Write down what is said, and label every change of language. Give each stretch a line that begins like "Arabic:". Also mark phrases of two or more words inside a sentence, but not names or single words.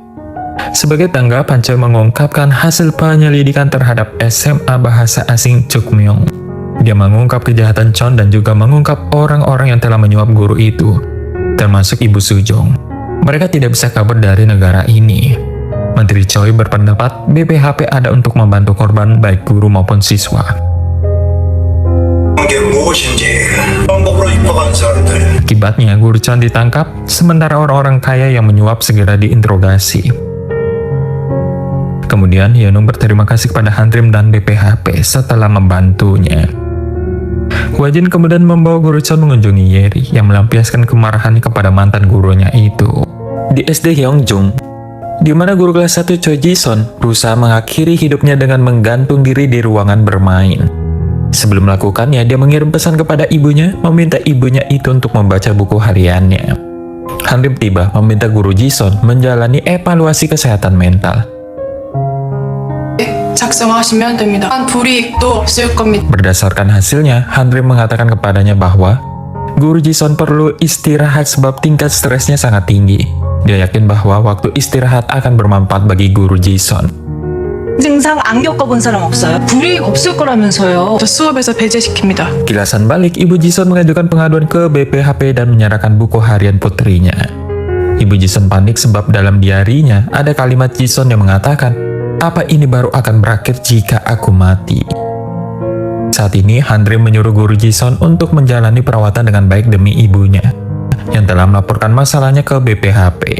Indonesian: Sebagai tanggapan, Choi mengungkapkan hasil penyelidikan terhadap SMA Bahasa Asing Chukmyong. Dia mengungkap kejahatan Chon dan juga mengungkap orang-orang yang telah menyuap guru itu, termasuk Ibu Sujong. Mereka tidak bisa kabur dari negara ini. Menteri Choi berpendapat BPHP ada untuk membantu korban baik guru maupun siswa.
Korean: 게 무엇인지 방법으로 입학한 사람들
Indonesian: Akibatnya, Guru Chon ditangkap, sementara orang-orang kaya yang menyuap segera diinterogasi. Kemudian, Yeonung berterima kasih kepada Handrim dan BPHP setelah membantunya. Hwajin kemudian membawa Guru Chon mengunjungi Yeri yang melampiaskan kemarahan kepada mantan gurunya itu. Di SD Hyungjung, di mana guru kelas 1 Choi Ji-son berusaha mengakhiri hidupnya dengan menggantung diri di ruangan bermain. Sebelum melakukannya, dia mengirim pesan kepada ibunya, meminta ibunya itu untuk membaca buku hariannya. Handrim tiba meminta Guru Ji-son menjalani evaluasi kesehatan mental.
Korean: 작성하시면 됩니다. 불이익도 없을 겁니다.
Indonesian: Berdasarkan hasilnya, Handrim mengatakan kepadanya bahwa Guru Ji-son perlu istirahat sebab tingkat stresnya sangat tinggi. Dia yakin bahwa waktu istirahat akan bermanfaat bagi Guru Ji-son.
Korean: 증상 안 겪어본 사람 없어요? 불이익 없을 거라면서요. 저 수업에서 배제시킵니다.
Indonesian: Kilasan balik, Ibu Ji-son mengajukan pengaduan ke BPHP dan menyerahkan buku harian putrinya. Ibu Ji-son panik sebab dalam diarinya ada kalimat Ji-son yang mengatakan, "Apa ini baru akan berakhir jika aku mati?" Saat ini, Handrim menyuruh Guru Ji-son untuk menjalani perawatan dengan baik demi ibunya, yang telah melaporkan masalahnya ke BPHP.